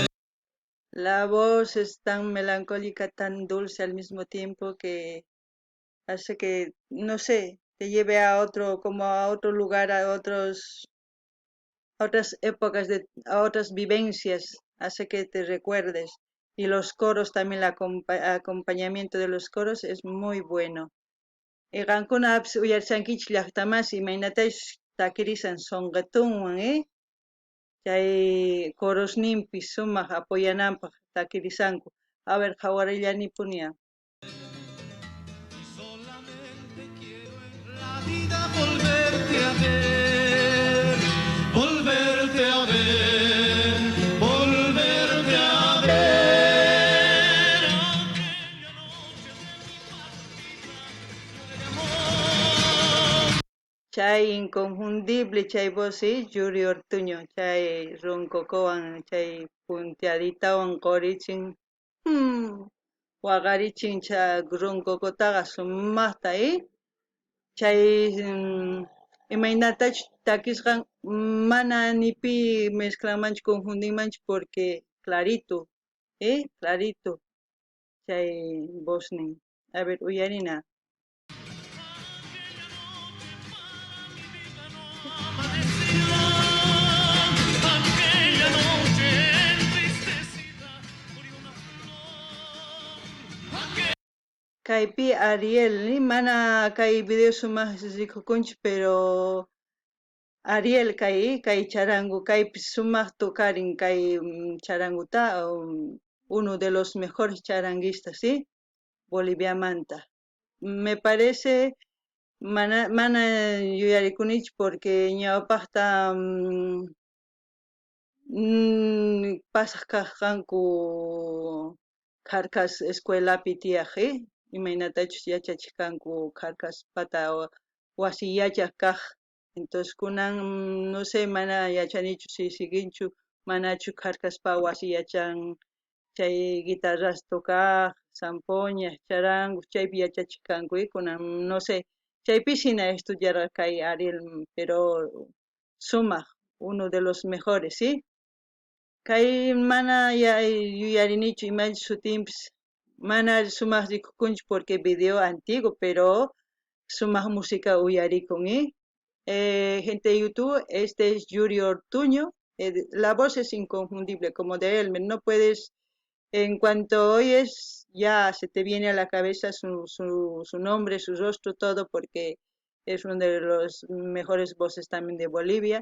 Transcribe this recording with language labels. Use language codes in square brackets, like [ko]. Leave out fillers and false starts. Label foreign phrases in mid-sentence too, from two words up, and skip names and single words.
[es] La voz es tan melancólica, tan dulce al mismo tiempo que hace que, no sé, te lleve a otro, como a otro lugar, a otras épocas, a otras vivencias, hace que te recuerdes. Y los coros también, el acompañamiento de los coros es muy bueno. [qu] Qankuna apis uyarsankichik llaqtamas imaynatash takirisan sonqatunwan, chay corosninpis sumaq apoyananpaq takirisanku. [es] A ver, [qu] qhawarillanipuniya. [es] Solamente quiero en la vida volverte a ver, volverte a ver, volverte a ver. Aquella noche de mi partida de amor. [qu] Chay inconfundible chay voz, Yuri Ortuño, chay roncocowan, chay punteaditawan qorichin, waqarichin chay roncocotaqa sumaqta, chay imaynatachu takisqan mana nipi mezclanmanchu confundimanchu [es] porque clarito, clarito [qu] chay voznin. [es] A ver, [qu] uyarina. [es] Aquella noche entristecida murió una flor. [qu] Kaypi Ariel, mana kay video sumaq rikukunchu, pero Ariel kay charangu kaypi sumaq tukarin kay charanguta, [es] uno de los mejores charanguistas, ¿sí? [qu] Boliviamanta. [es] Me parece [qu] mana yuyarikunichu porque ñawpaqta pasaq kaqkanku Carcas escuelapi tiyaq, imaynatachus yachachishkanku Carcaspata wasi yachaq kaq. Entonces kunan [es] no sé [qu] mana yachanichu si siginchu manachu Carcaspa wasi yachan chay guitarras tukaq, zampoña, charango chaypi yachachishkanku kunan [es] no sé [qu] chaypish hina estudiarqa kay Ariel pero sumaq [es] uno de los mejores, ¿sí? [qu] Kay mana yuyarinichu imachu sutinpis mana sumaq rikukunchu [es] porque video antiguo [qu] pero sumaq música uyarikun, [es] gente de YouTube, este es Yuri Ortuño, la voz es inconfundible como de él, no puedes, en cuanto oyes ya se te viene a la cabeza su nombre, su rostro, todo porque es uno de los mejores voces también de Bolivia.